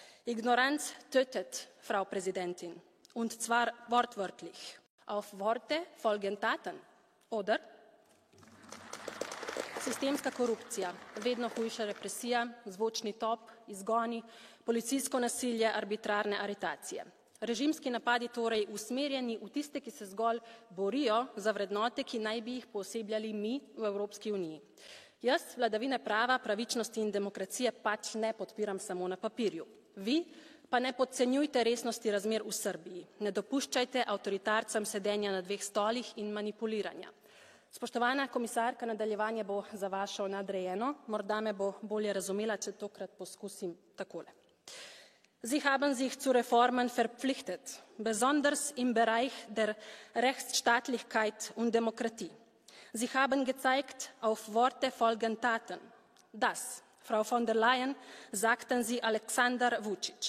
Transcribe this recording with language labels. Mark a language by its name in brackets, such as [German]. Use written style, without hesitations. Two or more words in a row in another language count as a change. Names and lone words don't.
[German] Ignoranz tötet, Frau Präsidentin, und zwar wortwörtlich. Auf Worte folgen Taten, oder? [Slovenian] Sistemska korupcija, vedno hujša represija, zvočni top, izgoni, policijsko nasilje, arbitrarne aretacije. Režimski napadi torej usmerjeni v tiste, ki se zgolj borijo za vrednote, ki naj bi jih poosebljali mi v Evropski uniji. Jaz vladavine prava, pravičnosti in demokracije pač ne podpiram samo na papirju. Vi pa ne podcenjujte resnosti razmer v Srbiji. Ne dopuščajte avtoritarcem sedenja na dveh stolih in manipuliranja. Spoštovana komisarka, nadaljevanje bo za vašo nadrejeno. Morda me bo bolje razumela, če tokrat poskusim takole. [German] Sie haben sich zu Reformen verpflichtet, besonders im Bereich der Rechtsstaatlichkeit und Demokratie. Sie haben gezeigt, auf Worte folgen Taten. Das, Frau von der Leyen, sagten Sie Alexander Vučić.